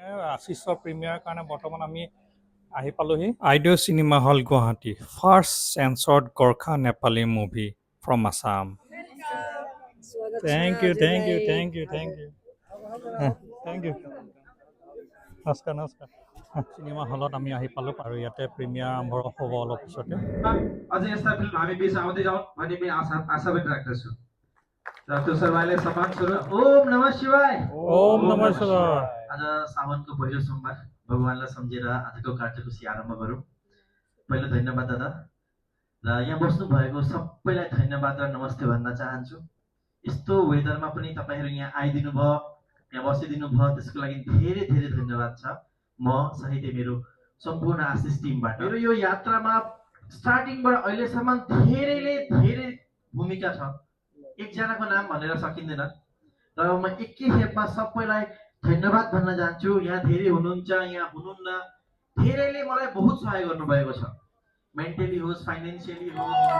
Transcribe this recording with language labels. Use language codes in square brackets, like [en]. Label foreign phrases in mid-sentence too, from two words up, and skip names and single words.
[as] আশিছৰ প্ৰিমিয়াৰ কাৰণে বৰ্তমান আমি আহি পালোহি আইডিঅ' চিনেমা হল গুৱাহাটী [en] first censored Gorkha Nepali movie from Assam thank you thank you thank you thank you thank you [as] নমস্কাৰ নমস্কাৰ চিনেমা হলত আমি আহি পালোঁ আৰু ইয়াতে প্ৰিমিয়াৰ আৰম্ভ হ'ব অলপ পিছতে [ne] अझै यस्ता फिल्म हामी बिच आउँदै जाउँ भन्ने पनि आशा पनि राख्दछु र त्यो सरबारले सम्मान स्वरूप [sa] ओम नमः शिवाय ओम नमः शिवाय [ne] आज सावनको पहिलो सोमबार भगवानलाई सम्झेर आजको कार्यसूची आरम्भ गरौँ पहिलो धन्यवाद दादा र यहाँ बस्नु भएको सबैलाई धन्यवाद र नमस्ते भन्न चाहन्छु यस्तो वेदरमा पनि तपाईहरु यहाँ आइदिनु भयो यहाँ बसिदिनु भयो त्यसको लागि धेरै धेरै धन्यवाद छ म सहित मेरो सम्पूर्ण आशिष टिमबाट मेरो यो यात्रामा स्टार्टिङबाट अहिलेसम्म धेरैले धेरै भूमिका छ एकजनाको नाम भनेर सकिँदैन र म एकै खेपमा सबैलाई धन्यवाद भन्न चाहन्छु यहाँ धेरै हुनुहुन्छ यहाँ हुनुहुन्न धेरैले मलाई बहुत सहयोग गर्नुभएको छ मेन्टली होस् फाइनान्शियली होस्